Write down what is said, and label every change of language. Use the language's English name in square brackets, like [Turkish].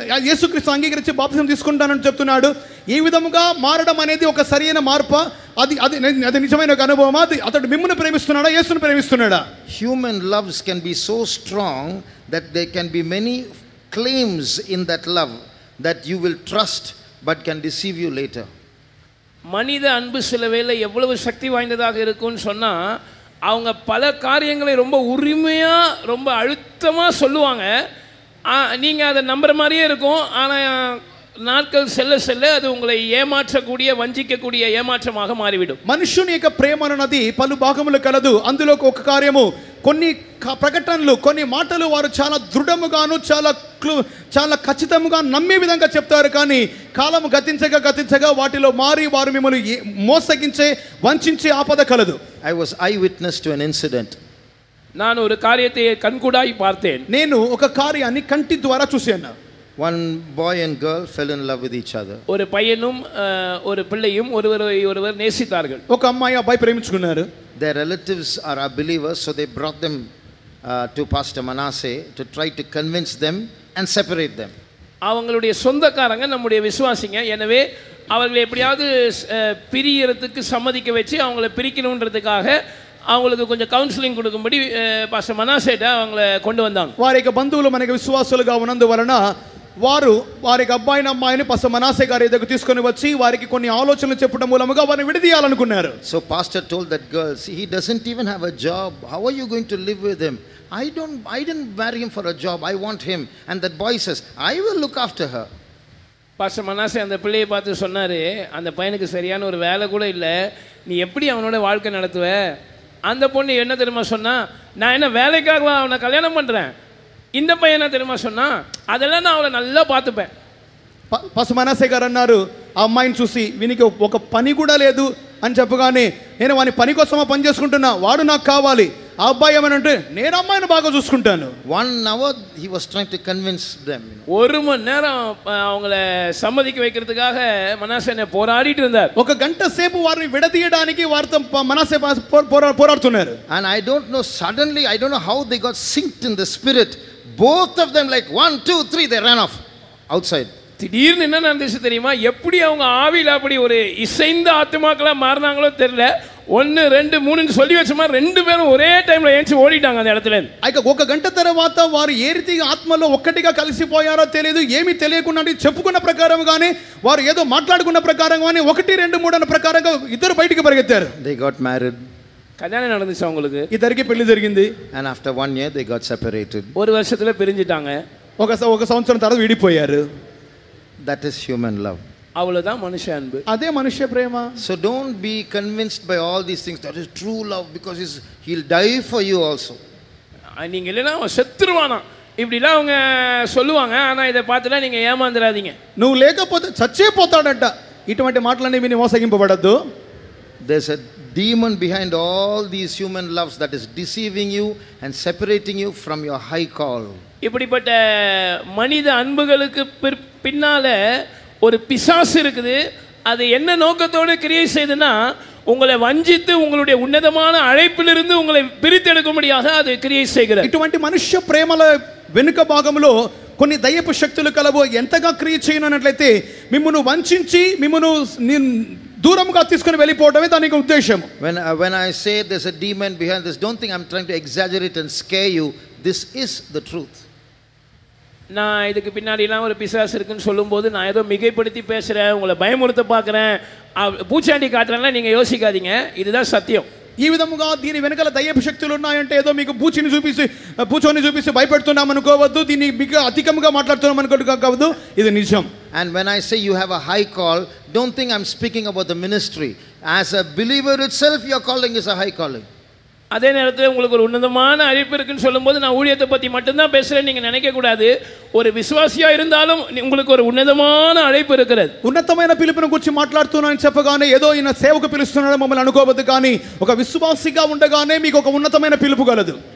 [Telugu] యేసుక్రీస్తు అంగీకరించి బాప్తిసం తీసుకుంటానని చెప్తున్నాడు. ఈ విధముగా మారడం అనేది ఒక సరైన మార్పు? అది నిజమైన ఒక అనుభవమా? అతడు మిమ్మల్ని ప్రేమిస్తున్నాడా, యేసుని ప్రేమిస్తున్నాడా? [English] Human loves can be so strong that there can be many claims in that love that you will trust but can deceive you later. [Tamil] மனித அன்பு சில வேளை எவ்வளவு சக்தி வாய்ந்ததாக இருக்கும்னு சொன்னால் அவங்க பல காரியங்களை ரொம்ப உரிமையாக ரொம்ப அழுத்தமாக சொல்லுவாங்க. நீங்கள் அதை நம்புகிற மாதிரியே இருக்கும். ஆனால் నాట్కల్ సెల్ల సెల్ల అది உங்களை ఏమార్చக்கூடிய వంచికக்கூடிய ఏమార్చமாக మారివిడు. [Telugu] మనుషుని యొక్క ప్రేమ అన్నది పలు భాగములు కలదు. అందులో ఒక కార్యము, కొన్ని ప్రకటనలు, కొన్ని మాటలు వారు చాలా దృఢముగాను చాలా ఖచ్చితంగా నమ్మే విధంగా చెప్తారు. కానీ కాలము గతించగా వాటిలో మారి వారు మిమ్మల్ని మోసగించే వంచే ఆపద కలదు. [English] I was eyewitness to an incident. [Tamil] நான் ஒரு காரியத்தை கண்கூடாய் பார்த்தேன். [Telugu] నేను ఒక కార్యాన్ని కంటి ద్వారా చూశాను. [English] One boy and girl fell in love with each other. [Tamil] ஒரு பையனும் ஒரு பிள்ளையும் ஒருவர் நேசித்தார்கள். [Telugu] ఒక అమ్మాయి అబ్బాయి ప్రేమించుకున్నారు. [English] Their relatives are believers, so they brought them to Pastor Manasseh to try to convince them and separate them. [Tamil] அவங்களுடைய சொந்தக்காரங்க நம்முடைய விசுவாசிங்க. எனவே அவர்களை எப்படியாவது பிரியறதுக்கு சம்மதிக்க வச்சு அவங்கள பிரிக்கணும்ன்றதுக்காக அவங்களுக்கு கொஞ்சம் கவுன்சிலிంగ్ கொடுக்கும்படி பாஸ்டர் மனாசேட்ட அவங்கள கொண்டு வந்தாங்க. [Telugu] వారి యొక్క బంధువులు మనకి విశ్వాసులుగా ఉన్నందువలన వారు వారి అబ్బాయిని అమ్మాయిని పాస్టర్ మనాసే గారి దగ్గరకు తీసుకొని వచ్చి వారికి కొన్ని ఆలోచనలు చెప్పడం మూలంగా వారిని విడదీయాలనుకున్నారు. [English] So pastor told that girl, see, he doesn't even have a job. How are you going to live with him? I didn't marry him for a job. I want him. And that boy says, I will look after her. [Tamil] Pastor Manasseh அந்த பிள்ளையை பார்த்து சொன்னாரு, அந்த பையனுக்கு சரியான ஒரு வேலை கூட இல்லை, நீ எப்படி அவனோட வாழ்க்கை நடத்துவ? அந்த பொண்ணு என்ன தெரியுமா சொன்னா, நான் என்ன வேலைக்காக அவனை கல்யாணம் பண்ணுறேன். இந்த பையன் என்ன தெரியுமா சொன்னா, அதெல்லாம் நான் அவளை நல்லா பார்த்துப்பேன். [Telugu] పాస్టర్ మనాసే గారు అన్నారు, ఆ అమ్మాయిని చూసి వీనికి ఒక పని కూడా లేదు అని చెప్పగానే, నేను వాని పని కోసమా పని చేసుకుంటున్నా, వాడు నాకు కావాలి, ఆ అబ్బాయి ఏమనంటే నేను అమ్మాయిని బాగా చూసుకుంటాను. [English] 1 hour he was trying to convince them. [Tamil] ஒரு மணி நேரம் அவங்கள சம்மதிக்க வைக்கிறதுக்காக மனாசே போராடிட்டு இருந்தார். [Telugu] ఒక గంట సేపు వారిని విడదీయడానికి వారితో మనసే పోరాడుతున్నారు. [English] And I don't know, suddenly I don't know how they got synced in the spirit. Both of them like 1 2 3 they ran off outside. [Tamil] திடீர்னு என்ன நடந்துச்சு தெரியுமா? எப்படி அவங்க ஆவியில் அப்படி ஒரு இசைந்த ஆத்மாக்களா மாறினாங்களோ தெரியல. 1 2 3 சொல்லி வச்ச மாதிரி 2 பேரும் ஒரே டைம்ல ஏஞ்சி ஓடிட்டாங்க அந்த இடத்துல. [Telugu] అయితే ఒక గంట తర్వాత వారు ఏ రీతిగా ఆత్మలో ఒక్కటిగా కలిసిపోయారో తెలియదు. ఏమీ తెలియకుండా చెప్పుకున్న ప్రకారంగానే వారు ఏదో మాట్లాడుకున్న ప్రకారంగానే 1 2 3 అన్న ప్రకారంగా ఇద్దరు బయటికి పరిగెత్తారు. [English] They got married. [Tamil] கல்யாணம் நடந்துச்சு அவங்களுக்கு. [Telugu] ఇద్దరికి పెళ్లి జరిగింది. [English] And after 1 year they got separated. [Tamil] ஒரு வருஷத்துல பிரிஞ்சிட்டாங்க. [Telugu] ఒక సంవత్సరం తర్వాత విడిపోయారు. [English] That is human love. [Tamil] அவ்வளவுதான் மனுஷ அன்பு. [Telugu] అదే మనుష్య ప్రేమ. [English] So don't be convinced by all these things that is true love because he'll die for you also. [Tamil] நீங்க இல்லைன்னா அவன் செத்துருவானா இப்படிலாம் அவங்க சொல்லுவாங்க. ஆனா இதை பார்த்துலாம் நீங்க ஏமாந்துடாதீங்க. [Telugu] నువ్వు లేకపోతే చచ్చే పోతాడంట. ఇటువంటి మాటలన్నీ విని మోసగింపబడద్దు. [English] There's a demon behind all these human loves that is deceiving you and separating you from your high call. [Tamil] இப்படிப்பட்ட மனித அன்புகளுக்கு பின்னால ஒரு பிசாசு இருக்குது. அது என்ன நோக்கத்தோடு கிரியை செய்துன்னா உங்களை வஞ்சித்து உங்களுடைய உன்னதமான அழைப்பிலிருந்து உங்களை பிரித்தெடுக்கும்படியாக அது கிரியை செய்கிறது. [Telugu] ఇటువంటి మనుష్య ప్రేమల వెనుక భాగంలో కొన్ని దయ్యపు శక్తులు కలవు. ఎంతగా క్రియ చేయనట్లయితే మిమ్మును వంచించి మిమ్మును దూరంగా తీసుకొని వెళ్ళిపోవడమే దానికి ఉద్దేశం. [English] When I say there's a demon behind this, don't think I'm trying to exaggerate and scare you. This is the truth. [Tamil] நான் இதுக்கு பின்னாடிலாம் ஒரு பிசாசு இருக்குன்னு சொல்லும்போது நான் ஏதோ மிகைப்படுத்தி பேசுகிறேன், உங்களை பயமுறுத்த பார்க்குறேன், பூச்சாண்டி காட்டுறேன்லாம் நீங்கள் யோசிக்காதீங்க. இதுதான் சத்தியம். [Telugu] ఈ విధముగా దీని వెనకాల దయ్యపు శక్తులు ఉన్నాయంటే ఏదో మీకు పూచోని చూపిసి భయపెడుతున్నాం అనుకోవద్దు. దీన్ని మీకు అధికంగా మాట్లాడుతున్నాం అనుకోవద్దు. ఇది నిజం. [English] And when I say you have a high call, don't think I'm speaking about the ministry. As a believer itself, your calling is a high calling. [Tamil] அதே நேரத்தில் உங்களுக்கு ஒரு உன்னதமான அழைப்பு இருக்குன்னு சொல்லும்போது நான் ஊழியத்தை பற்றி மட்டும்தான் பேசுகிறேன்னு நீங்கள் நினைக்கக்கூடாது. ஒரு விசுவாசியாக இருந்தாலும் உங்களுக்கு ஒரு உன்னதமான அழைப்பு இருக்கிறது. [Telugu] ఉన్నతమైన పిలుపును గురించి మాట్లాడుతున్నానని చెప్పగానే ఏదో ఈయన సేవకు పిలుస్తున్నాడు మమ్మల్ని అనుకోవద్దు. కానీ ఒక విశ్వాసిగా ఉండగానే మీకు ఒక ఉన్నతమైన పిలుపు కలదు.